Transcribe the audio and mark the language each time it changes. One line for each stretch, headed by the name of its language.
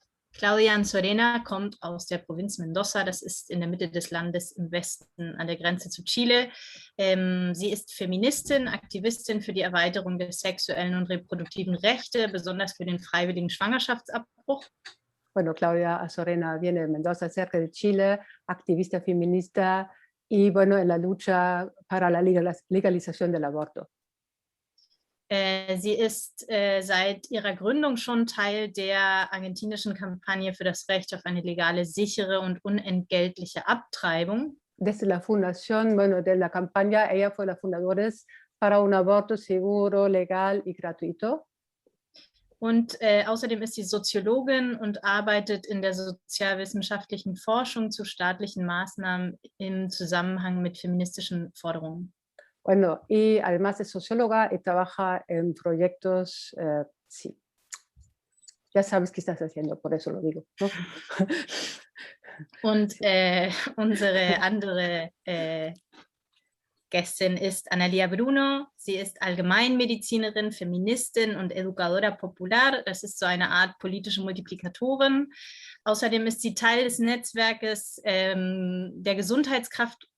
German: Claudia Anzorena kommt aus der Provinz Mendoza, das ist in der Mitte des Landes im Westen an der Grenze zu Chile. Sie ist Feministin, Aktivistin für die Erweiterung der sexuellen und reproduktiven Rechte, besonders für den freiwilligen Schwangerschaftsabbruch.
Spanish: Bueno, Claudia Anzorena viene de Mendoza, cerca de Chile, activista feminista y bueno, en la lucha para la legalización del aborto.
German: Sie ist seit ihrer Gründung schon Teil der argentinischen Kampagne für das Recht auf eine legale, sichere und unentgeltliche Abtreibung.
Spanish: Desde la fundación, bueno, de la campaña, ella fue la fundadora para un aborto seguro, legal y gratuito.
German: Und außerdem ist sie Soziologin und arbeitet in der sozialwissenschaftlichen Forschung zu staatlichen Maßnahmen im Zusammenhang mit feministischen Forderungen.
Spanish: Bueno, y además es socióloga y trabaja en proyectos, sí. Ya sabes qué estás haciendo, por eso lo digo, ¿no?
German: Und unsere andere Gästin ist Analia Bruno. Sie ist Allgemeinmedizinerin, Feministin und Educadora Popular. Das ist so eine Art politische Multiplikatorin. Außerdem ist sie Teil des Netzwerkes der Gesundheitskraft